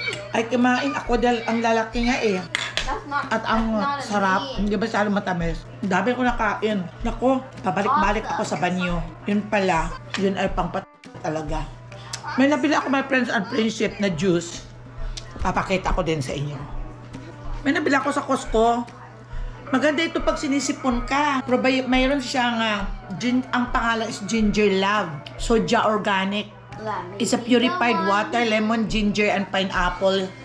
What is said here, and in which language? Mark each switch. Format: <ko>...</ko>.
<tl>Ay, kumain ako dahil ang lalaki nga eh. At ang sarap, hindi ba siya matamis? Dami ko nakain. Nako, pabalik-balik ako sa banyo. Yun pala, yun ay pangpat talaga. May nabili ako, my friends and friendship, na juice. Papakita ko din sa inyo. May nabili ako sa Costco. Maganda ito pag sinisipon ka. Pero mayroon siyang, ang pangalan is Ginger Love. Soja Organic.</tl> <en>It's a purified water, lemon, ginger, and pineapple.</en>